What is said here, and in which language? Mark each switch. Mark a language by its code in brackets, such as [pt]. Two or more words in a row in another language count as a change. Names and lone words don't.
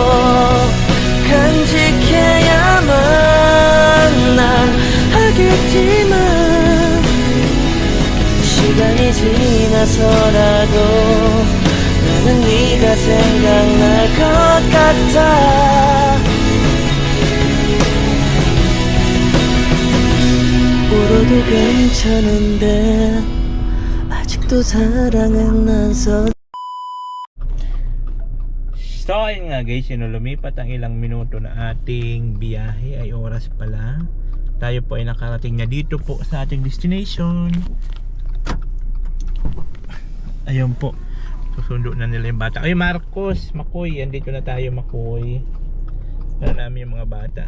[ko] 간직해야만 난 하겠지만 시간이 지나서라도 나는 네가 생각날 것 같아 울어도 괜찮은데 아직도 사랑은 안 서 [tl] So ayun nga guys, lumipat ang ilang minuto na ating biyahe, ay oras pala. Tayo po ay nakarating na dito po sa ating destination. Ayun po, susundo na nila yung bata. Ay Marcos, Makoy, andito na tayo Makoy. Wala namin yung mga bata.